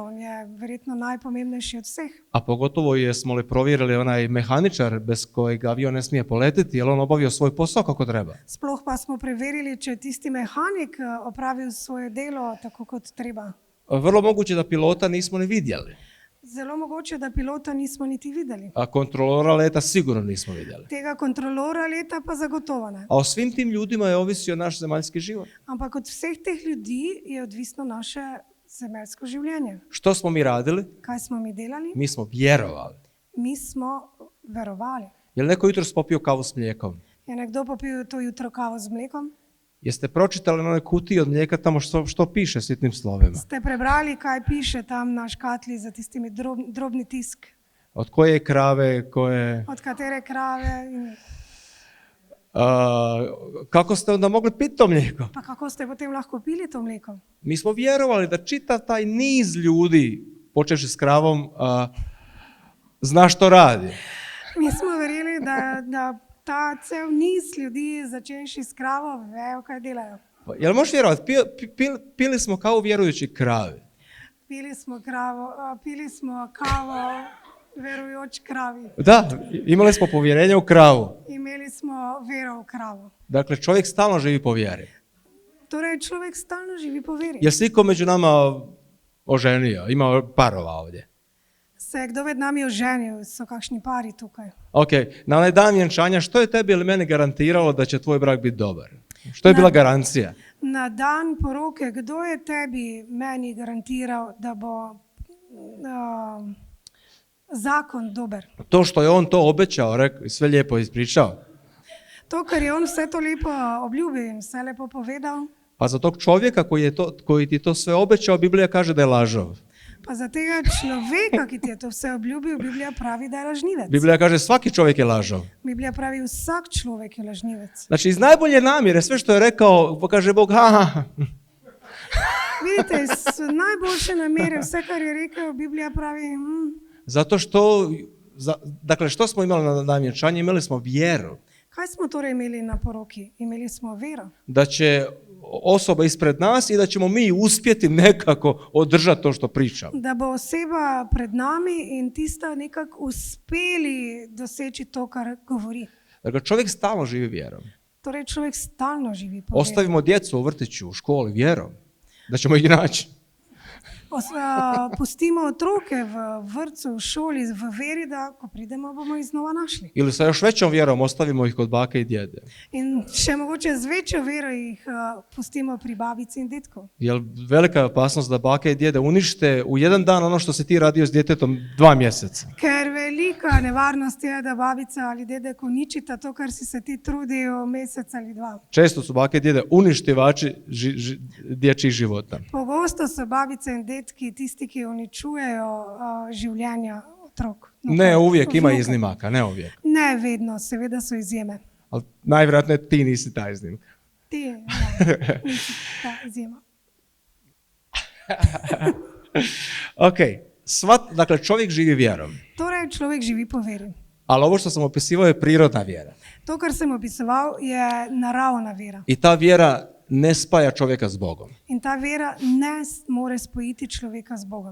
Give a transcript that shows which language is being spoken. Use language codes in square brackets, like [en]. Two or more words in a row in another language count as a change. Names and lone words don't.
[sl] On je verjetno najpomembnejši od vseh. [hr] A pogotovo jesmo li provjerili onaj mehaničar bez kojeg avion ne smije poletiti, jer on obavio svoj posao kako treba? [sl] Sploh pa smo preverili, če je tisti mehanik opravil svoje delo tako kot treba. [hr] Vrlo moguće da pilota nismo ni vidjeli, [sl] Zelo mogoče, da pilota nismo niti videli. [hr] a kontrolora leta sigurno nismo vidjeli. [sl] Tega kontrolora leta pa zagotovo ne. [hr] A o svim tim ljudima je ovisio naš zemaljski život. [sl] Ampak od vseh teh ljudi je odvisno naše zemeljsko življenje. [hr] Što smo mi radili? [sl] Kaj smo mi delali? [hr] Mi smo vjerovali. [sl] Mi smo verovali. [hr] Je li neko jutros popio kavu s mlijekom? [sl] Je nekdo popil to jutro kavo z mlekom? [hr] Jeste pročitali na onoj kutiji od mlijeka tamo što piše sitnim slovima? [sl] Ste prebrali, kaj piše tam na škatli za tistimi drobni tisk? [hr] Od koje krave, koje... [sl] Od katere krave? In [hr] kako ste onda mogli piti to mlijeko? [sl] pa kako ste potem lahko pili to mleko? [hr] Mi smo vjerovali da čitav taj niz ljudi, počevši s kravom, zna što radi. [sl] Mi smo verjeli, da ta cel niz ljudi, začenši s kravo, vejo, kaj delajo. [hr] Jel možeš vjerovati? Pili smo kavu vjerujući kravi. [sl] Pili smo kavo verujoč kravi. [hr] Da, imali smo povjerenje u kravu. [sl] Imeli smo vero v kravo. [hr] Dakle, čovjek stalno živi po vjeri. [sl] Torej, človek stalno živi po veri. [hr] Jel se iko među nama oženio? Ima parova ovdje. [sl] Se je kdo med nami oženil? So kakšni pari tukaj? [hr] Ok, na onaj dan vjenčanja, što je tebi ili meni garantiralo da će tvoj brak biti dobar? Što je bila garancija? [sl] Na dan poroke, kdo je tebi, meni garantiral, da bo zakon dober? [hr] To što je on to obećao, sve lijepo ispričao. [sl] To, kar je on vse to lepo obljubil in vse lepo povedal, [hr] Pa za tog čovjeka koji ti to sve obećao, Biblija kaže da je lažov. [sl] pa za tega človeka, ki ti je to vse obljubil, Biblija pravi, da je lažnivec. [hr] Biblija kaže svaki čovjek je lažov. [sl] Biblija pravi, vsak človek je lažnivec. [hr] Znači iz najbolje namjere, sve što je rekao, kaže Bog, [sl] Vidite, iz najboljše namere, vse, kar je rekel, Biblija pravi, [hr] Zato što, dakle što smo imali na dan vjenčanja? Imali smo vjeru. [sl] kaj smo torej imeli na poroki? Imeli smo vero. [hr] Da će osoba ispred nas i da ćemo mi uspjeti nekako održati to što pričamo. [sl] Da bo oseba pred nami in tista nekako uspeli doseči to, kar govori. [hr] Dakle, čovjek stalno živi vjerom. [sl] Torej, človek stalno živi po veri. [hr] Ostavimo djecu u vrtiću, u školi vjerom, da ćemo ih naći. [sl] Pustimo otroke v vrtcu, v šoli, v veri, da ko pridemo, bomo jih znova našli. [hr] Ili sa još većom vjerom ostavimo ih kod bake i djede. [sl] In še mogoče z večjo vero jih pustimo pri babici in detku. [hr] Jer velika je opasnost da bake i djede unište u jedan dan ono što si ti radio s djetetom 2 mjeseca. [sl] Ker velika nevarnost je, da babica ali dedek uničita to, kar si se ti trudil mesec ali dva. [hr] Često su bake i djede uništivači dječjih života. [sl] Pogosto so babice in detki tisti, ki uničujejo življenja otrok. [hr] Ne uvijek, ima [sl] Vnuka. [hr] iznimaka, ne uvijek. [sl] Ne vedno, seveda so izjeme. [hr] Ali najvjerojatnije ti nisi ta iznimka. [sl] Ti, nisi ta izjema. [hr] Ok, dakle čovjek živi vjerom. [sl] Torej, človek živi po veri. [hr] Ali ovo što sam opisivao je prirodna vjera. [sl] To, kar sem opisoval, je naravna vera. [hr] I ta vjera ne spaja čovjeka s Bogom. [sl] In ta vera ne more spojiti človeka z Bogom.